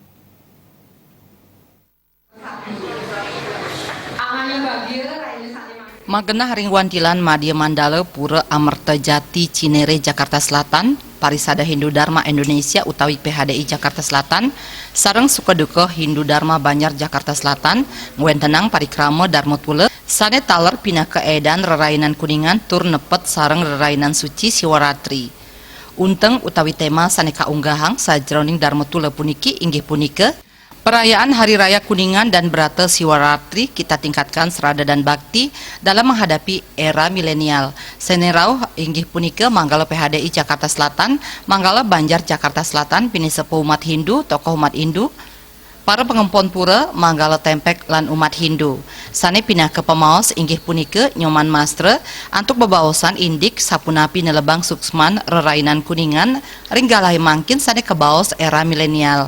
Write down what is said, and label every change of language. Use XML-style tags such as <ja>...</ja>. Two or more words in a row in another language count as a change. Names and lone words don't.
<ban>Magena Haringwantilan Madya Mandala Pura Amerta Jati Cinere Jakarta Selatan, Parisada Hindu Dharma Indonesia utawi PHDI Jakarta Selatan, sareng Sukaduka Hindu Dharma Banjar Jakarta Selatan, nguwentenang parikrama Dharma Tula, sane taler pindah ke edan rerainan Kuningan tur nepet sareng rerainan suci Siwaratri. Unteng utawi tema sane kaunggahang sajroning Dharma Tula puniki inggih punika</ban> <id>Perayaan Hari Raya Kuningan dan Brata Siwaratri kita tingkatkan serada dan bakti dalam menghadapi era milenial.</id> <ban>Senerau inggih punika Manggala PHDI Jakarta Selatan, Manggala Banjar Jakarta Selatan, pini sepuh umat Hindu, tokoh umat Hindu, para pengempon pura Manggala Tempek lan umat Hindu. Sane pindah ke pemaos inggih punika Nyoman Mastre antuk bebaosan indik sapunapi nelebang suksman rerainan Kuningan ringgalahi mangkin sane kebaos era milenial.</ban>